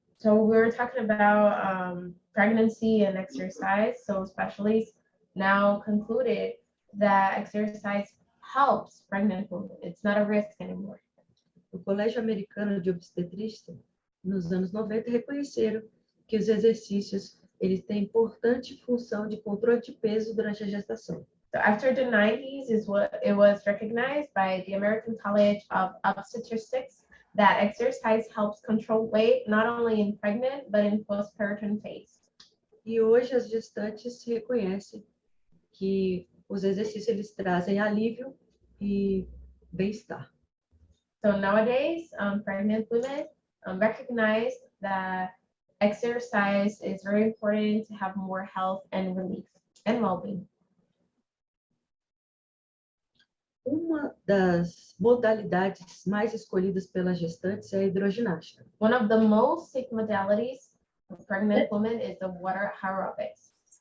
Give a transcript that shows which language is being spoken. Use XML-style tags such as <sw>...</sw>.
<en>So we were talking about pregnancy and exercise. So specialists now concluded that exercise helps pregnant women. It's not a risk anymore.</en> <pt>O Colégio Americano de Obstetrícia, nos anos 90, reconheceram que os exercícios eles têm importante função de controle de peso durante a gestação.</pt> <en>So after the 90s is what it was recognized by the American College of Obstetricians that exercise helps control weight not only in pregnant but in postpartum phase.</en> <pt>E hoje as gestantes reconhecem que os exercícios eles trazem alívio e bem-estar.</pt> <en>So nowadays, pregnant women recognize that exercise is very important to have more health and relief and well-being.</en> <pt>Uma das modalidades mais escolhidas pelas gestantes é a hidroginástica.</pt> <en>One of the most sick modalities for pregnant women is the water aerobics.</en>